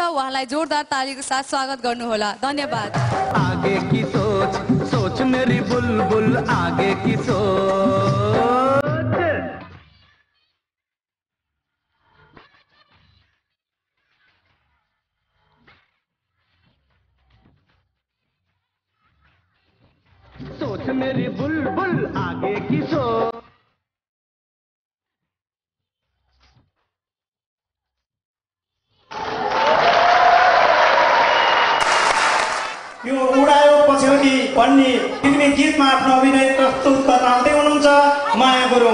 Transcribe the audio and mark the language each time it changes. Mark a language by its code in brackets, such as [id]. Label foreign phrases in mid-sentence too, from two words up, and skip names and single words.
[ne] उहाँलाई जोरदार तालीको साथ स्वागत गर्नुहोला। धन्यवाद। [hi] आगे की सोच सोच मेरी बुलबुल, आगे की सोच। सोच मेरी बुलबुल, आगे की सोच। [ne] यो उडायो पछ्यौरी भन्ने फिल्मी गीतमा आफ्नो अभिनय प्रस्तुत गर्न आउँदै हुनुहुन्छ माया गुरुङ।